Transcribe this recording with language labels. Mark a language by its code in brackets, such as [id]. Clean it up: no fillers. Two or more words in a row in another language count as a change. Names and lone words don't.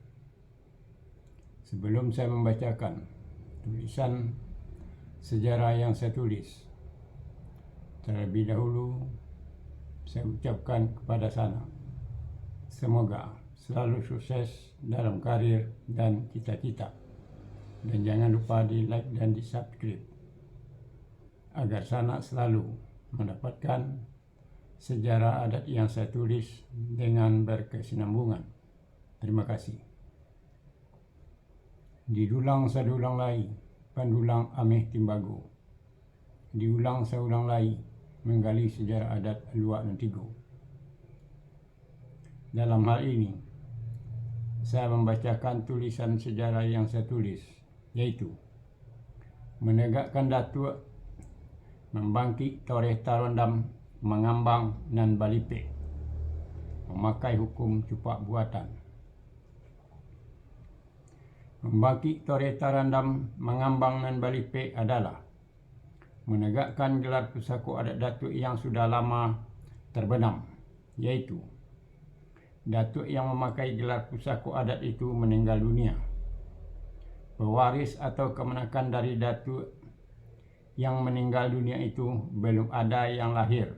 [id] Sebelum saya membacakan tulisan sejarah yang saya tulis, terlebih dahulu saya ucapkan kepada sana, semoga selalu sukses dalam karir dan cita-cita. Dan jangan lupa di like dan di subscribe agar sana selalu mendapatkan sejarah adat yang saya tulis dengan berkesinambungan. Terima kasih. [min] Didulang sadulang lai, pandulang ameh timbago. Diulang saulang lai, [id] menggali sejarah adat Lu Anantigo. Dalam hal ini, saya membacakan tulisan sejarah yang saya tulis, yaitu menegakkan datuk, [min] membangkit toreh tarondam, mengambang nan balipe, memakai hukum cupak buatan. Membangkit toreh tarondam, mengambang nan balipe [id] adalah menegakkan gelar pusako adat datuk yang sudah lama terbenam, yaitu datuk yang memakai gelar pusako adat itu meninggal dunia. Pewaris atau kemenakan dari datuk yang meninggal dunia itu belum ada yang lahir.